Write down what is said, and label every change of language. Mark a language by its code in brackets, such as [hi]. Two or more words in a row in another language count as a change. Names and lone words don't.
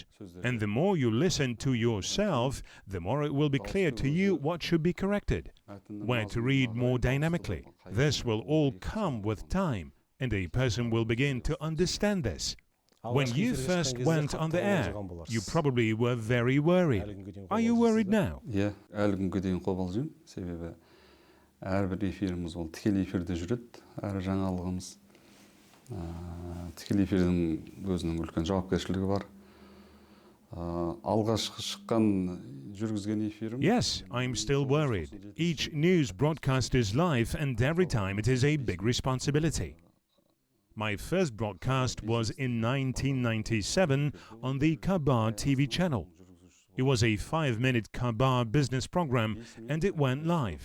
[en] And the more you listen to yourself, the more it will be clear to you what should be corrected, where to read more dynamically. This will all come with time, and a person will begin to understand this. When you first went on the air, you probably were very worried. Are you worried now? Yeah, [kk] әлі күнге дейін қобалжимын, себебі әрбір эфиріміз ол тікелей эфирде жүреді, әр жаңалығымыз. Тікелей эфирдің өзінің үлкен жауапкершілігі бар. Алғашқы шыққан жүргізген эфирім. [en] Yes, I'm still worried. Each news broadcast is live and every time it is a big responsibility. My first broadcast was in 1997 on the Khabar TV channel. It was a 5-minute Khabar business program and it went live.